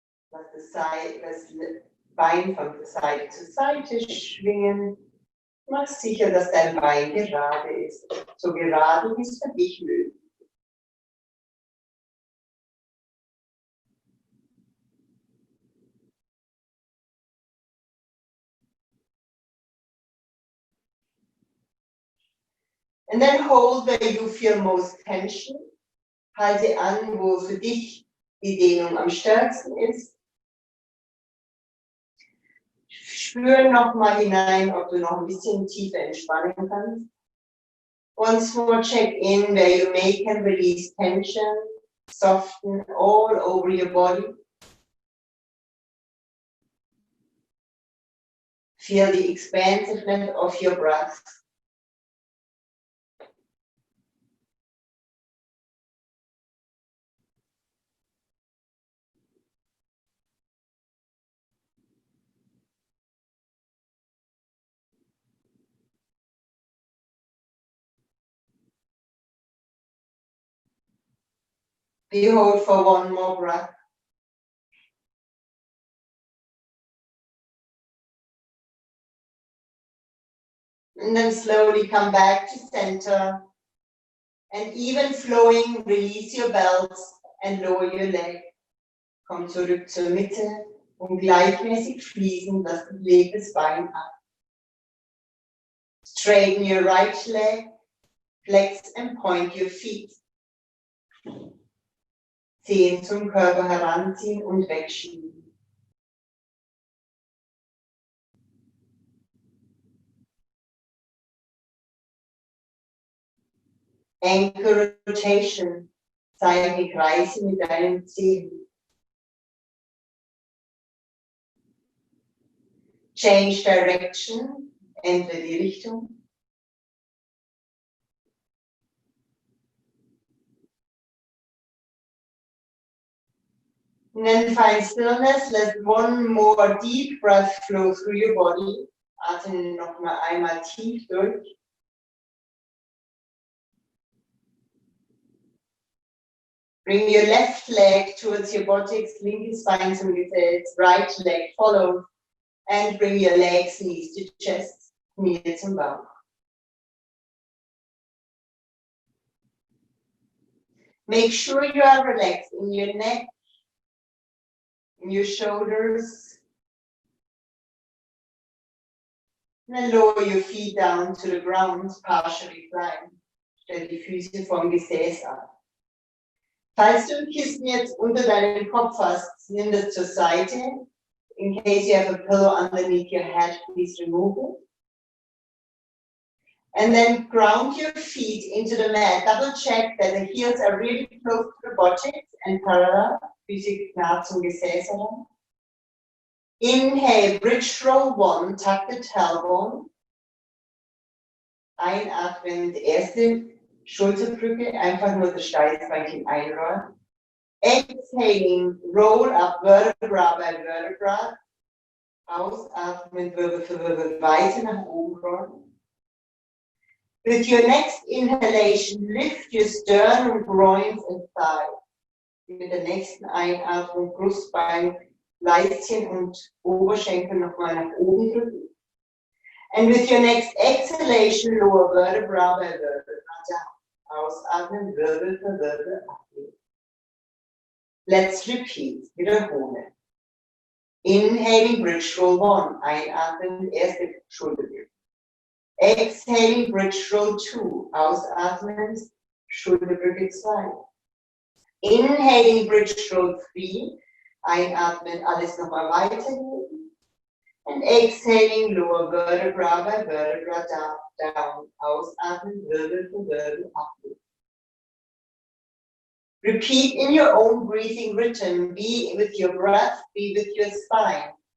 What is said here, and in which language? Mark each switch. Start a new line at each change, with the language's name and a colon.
German: Das Bein von Seite zu Seite schwingen. Mach sicher, dass dein Bein gerade ist. So gerade wie es für dich möglich ist.
English: And then hold where you feel most tension.
German: Halte an, wo für dich die Dehnung am stärksten ist. Spür nochmal hinein, ob du noch ein bisschen tiefer entspannen kannst.
English: Once more, check in where you make and release tension, soften all over your body. Feel the expansiveness of your breath. We hold for one more breath. And then slowly come back to center. And even flowing, release your belts and lower your leg.
German: Komm zurück zur Mitte und gleichmäßig fließen das bewegtes Bein ab.
English: Straighten your right leg, flex and point your feet.
German: Zehen zum Körper heranziehen und wegschieben.
English: Ankle rotation.
German: Zeige Kreise mit deinen Zehen.
English: Change direction.
German: Ändere die Richtung.
English: And then find stillness. Let one more deep breath flow through your body.
German: Atme nochmal einmal tief durch.
English: Bring your left leg towards your buttocks,
German: linkes Bein zum Gesäß,
English: right leg follows, and bring your legs, knees to chest,
German: Knie zum Bauch.
English: Make sure you are relaxed in your neck, in your shoulders, and then lower your feet down to the ground, partially flying.
German: Stell die Füße vom Gesäß ab. Falls du ein Kissen jetzt unter deinem Kopf hast, nimm das zur Seite.
English: In case you have a pillow underneath your head, please remove it. And then ground your feet into the mat. Double check that the heels are really close to the buttocks and parallel.
German: Füße nah zum Gesäß heran.
English: Inhale, bridge roll 1, tuck the tailbone.
German: Einatmen, erste Schulterbrücke, einfach nur das Steißbeinchen einrollen.
English: Exhaling, roll up vertebra by vertebra.
German: Ausatmen, Wirbel für Wirbel weiter nach oben rollen.
English: With your next inhalation, lift your sternum, groins and thighs.
German: Mit der nächsten Einatmung, Brustbein, Leisten und Oberschenkel nochmal nach oben drücken.
English: And with your next exhalation, lower vertebra by vertebra down.
German: Ausatmen, Wirbel für Wirbel ablegen.
English: Let's repeat.
German: Wiederholen.
English: Inhaling, bridge roll 1.
German: Einatmen, erste Schulterbrücke.
English: Exhaling, bridge roll 2.
German: Ausatmen, Schulterbrücke 2.
English: Inhaling, bridge roll 3.
German: Einatmen, alles nochmal weitergeben.
English: And exhaling, lower vertebra by vertebra down.
German: Ausatmen, Wirbel für Wirbel ablegen.
English: Repeat in your own breathing rhythm. Be with your breath, be with your spine.